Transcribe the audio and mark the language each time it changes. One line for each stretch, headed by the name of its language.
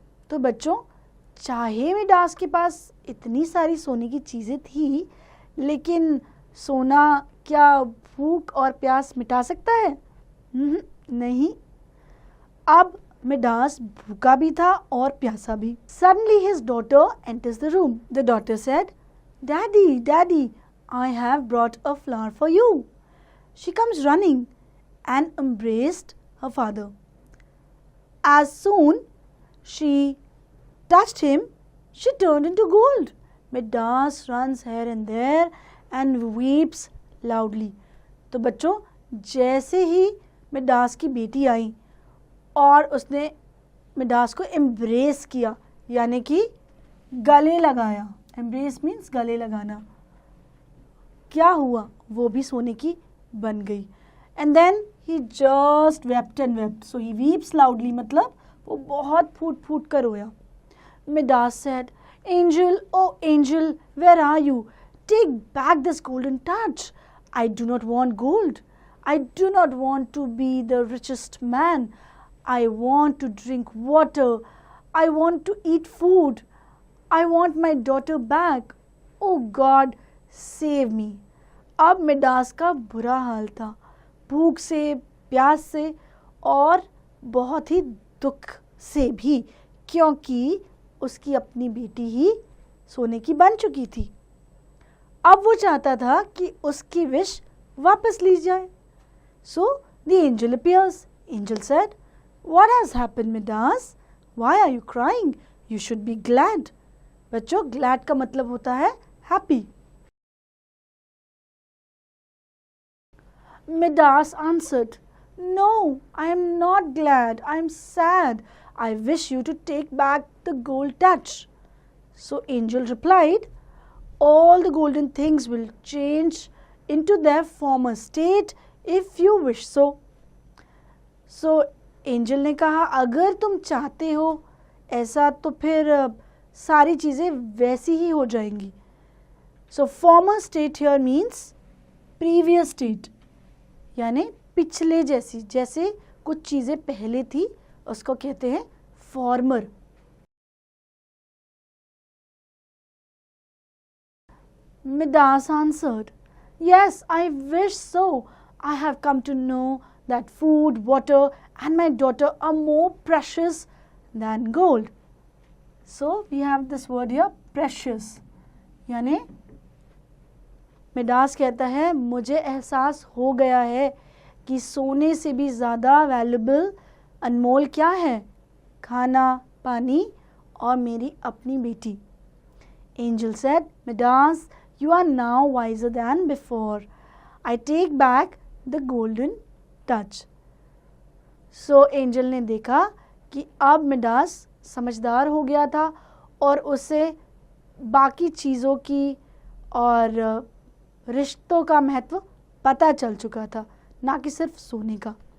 Hindi: तो बच्चों, चाहे मिडास के पास इतनी सारी सोने की चीज़ें थी, लेकिन सोना क्या भूख और प्यास मिटा सकता है? नहीं। अब मिडास भूखा भी था और प्यासा भी।
English: Suddenly his daughter enters the room. The daughter said, "Daddy, Daddy, I have brought a flower for you." She comes running and embraced her father. As soon she touched him, she turned into gold. Midas runs here and there and weeps loudly.
Hindi: तो बच्चों, जैसे ही Midas की बेटी आई और उसने Midas को embrace किया, यानी कि गले लगाया।
English: embrace means
Hindi: गले लगाना। क्या हुआ? वो भी सोने की बन गई।
English: And then he just wept and wept. So he weeps loudly,
Hindi: मतलब वो बहुत फूट फूट कर रोया।
English: Midas said, "Angel, oh angel, where are you? Take back this golden touch. I do not want gold. I do not want to be the richest man. I want to drink water. I want to eat food. I want my daughter back. Oh God, save me."
Hindi: अब Midas का बुरा हाल था, भूख से, प्यास से और बहुत ही दुख से भी, क्योंकि उसकी अपनी बेटी ही सोने की बन चुकी थी। अब वो चाहता था कि उसकी विश वापस ली जाए।
English: So the angel appears. Angel said, "What has happened, Midas? Why are you crying? You should be glad."
Hindi: बच्चों, glad का मतलब होता है happy.
English: Midas answered, "No, I am not glad. I am sad. I wish you to take back the gold touch." So angel replied, "All the golden things will change into their former state if you wish so."
Hindi: So angel ने कहा, अगर तुम चाहते हो ऐसा तो फिर सारी चीज़ें वैसी ही हो जाएंगी।
English: so former state here means previous state,
Hindi: यानी पिछले जैसी, जैसे कुछ चीज़ें पहले थी उसको कहते हैं farmer.
English: Midas answered, "Yes, I wish so. I have come to know that food, water, and my daughter are more precious than gold." So we have this word here, precious.
Hindi: यानी मिडास कहता है, मुझे एहसास हो गया है कि सोने से भी ज़्यादा वैल्यूबल, अनमोल क्या है? खाना, पानी और मेरी अपनी बेटी।
English: Angel said, "Midas, you are now wiser than before. I take back the golden touch."
Hindi: So angel ने देखा कि अब मिडास समझदार हो गया था और उसे बाकी चीज़ों की और रिश्तों का महत्व पता चल चुका था, ना कि सिर्फ सोने का।